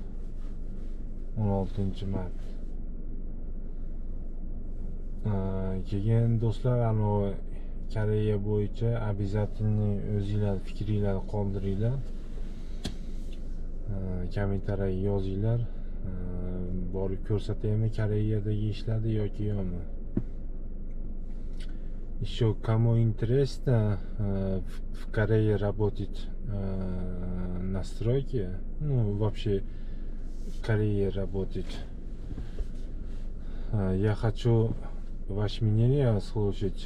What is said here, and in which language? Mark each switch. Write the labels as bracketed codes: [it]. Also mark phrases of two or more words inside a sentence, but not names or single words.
[uz] 16-mart. Keyin do'stlar, Koreya bo'yicha обязательно o'zinglar fikringlarni qoldiringlar. Kommentariy yozinglar. Borib ko'rsataymi Koreyadagi ishlarni yoki yo'qmi. [ru] Еще кому интересно в Корее работать на стройке, ну вообще в Корее работать, я хочу ваше мнение слушать.